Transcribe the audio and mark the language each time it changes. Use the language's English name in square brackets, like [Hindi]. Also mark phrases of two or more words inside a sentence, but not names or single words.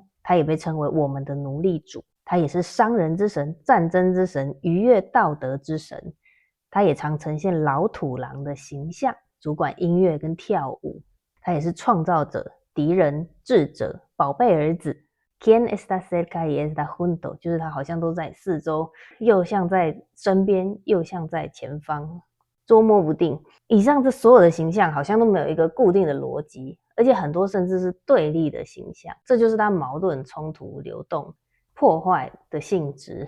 [Chinese] 他也被稱為我們的奴隸主。他也是商人之神、戰爭之神、愉悅道德之神。他也常呈現老土狼的形象，主管音樂跟跳舞。他也是創造者、 敵人、智者、寶貝兒子。 [Spanish] ¿Quién está cerca y está junto？ [Chinese] 就是他好像都在四周，又像在身邊，又像在前方，捉摸不定。以上這所有的形象好像都沒有一個固定的邏輯，而且很多甚至是對立的形象，這就是他矛盾、衝突、流動、破壞的性質。